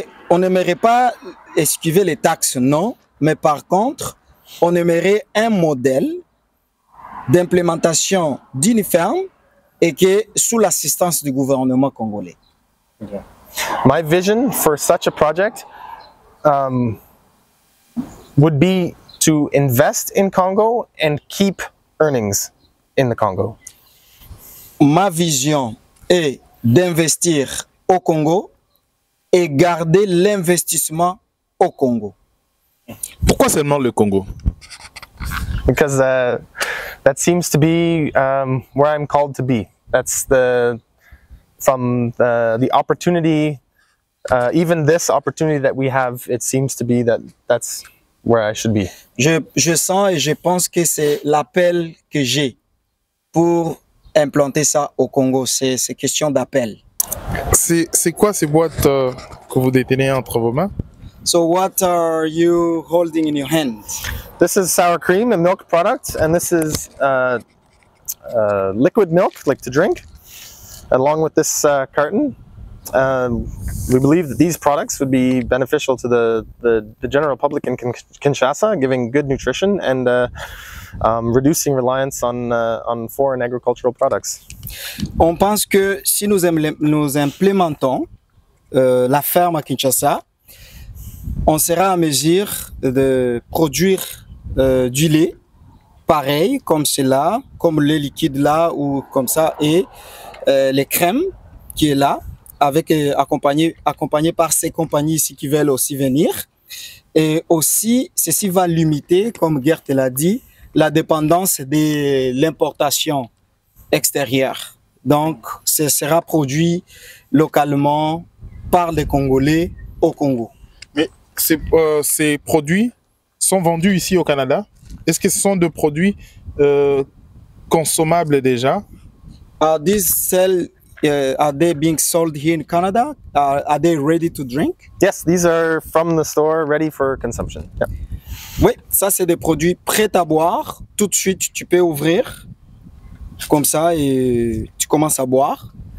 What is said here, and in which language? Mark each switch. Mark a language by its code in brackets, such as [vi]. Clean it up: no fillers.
[fr] On n'aimerait pas esquiver les taxes, non, mais par contre, on aimerait un modèle d'implémentation d'une ferme et qui est sous l'assistance du gouvernement congolais. [en] My vision for such a project would be to invest in Congo and keep earnings in the Congo. [fr] Ma vision est d'investir au Congo et garder l'investissement au Congo. Pourquoi seulement le Congo? [en] Because that seems to be where I'm called to be. That's from the opportunity, even this opportunity that we have, it seems to be that's where I should be. [fr] Je sens et je pense que c'est l'appel que j'ai pour implanter ça au Congo. C'est question d'appel. C'est quoi ces boîtes que vous détenez entre vos mains? [en] So what are you holding in your hand? This is sour cream, a milk product, and this is liquid milk, like to drink, along with this carton. We believe that these products would be beneficial to the general public in Kinshasa, giving good nutrition and reducing reliance on foreign agricultural products. [fr] On pense que si nous implémentons la ferme à Kinshasa, on sera à mesure de produire du lait pareil comme cela, comme le liquide là ou comme ça, et les crèmes qui est là, avec accompagné par ces compagnies ici qui veulent aussi venir. Et aussi, ceci va limiter, comme Gert l'a dit, la dépendance de l'importation extérieure. Donc, ce sera produit localement par les Congolais au Congo. Mais ces produits sont vendus ici au Canada? Est-ce que ce sont des produits consommables déjà? [en] Are they being sold here in Canada? Are they ready to drink? Yes, these are from the store, ready for consumption. Yeah. [fr] Oui, ça c'est des produits prêts à boire. Tout de suite, tu peux ouvrir comme ça et tu commences à boire.